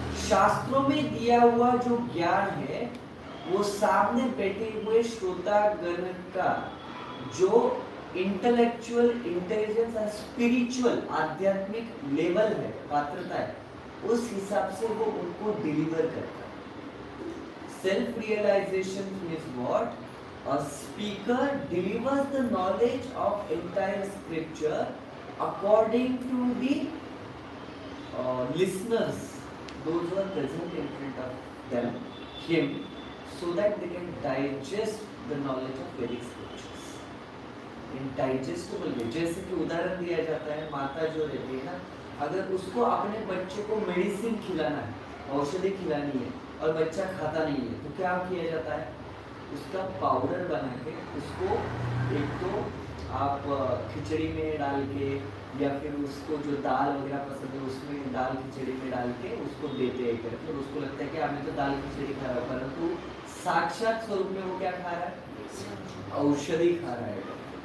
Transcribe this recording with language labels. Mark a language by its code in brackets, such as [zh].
[hi] शास्त्रों में दिया हुआ जो ज्ञान है वो सामने बैठे हुए श्रोतागण का जो इंटेलेक्चुअल इंटेलिजेंस और स्पिरिचुअल आध्यात्मिक लेवल है, पात्रता है, उस हिसाब से वो उनको डिलीवर करता है। [en] Self realisation is what? A speaker delivers the knowledge of entire scripture according to the listeners, those who are present in front of them, him, so that they can digest the knowledge of Vedic scriptures in digestible way। [hi] जैसे कि उदाहरण दिया जाता है, माता जो रहती है ना, अगर उसको अपने बच्चे को मेडिसिन खिलाना है, औषधि खिलानी है और बच्चा खाता नहीं है, तो क्या किया जाता है, उसका पाउडर बना के उसको एक तो आप खिचड़ी में डाल के या फिर उसको जो दाल वगैरह पसंद है उसमें दाल खिचड़ी में डाल के उसको देते हैं करके, और उसको लगता है कि आपने तो दाल खिचड़ी खा रहा है, परंतु साक्षात स्वरूप में वो क्या खा रहा है, औषधि खा रहा है।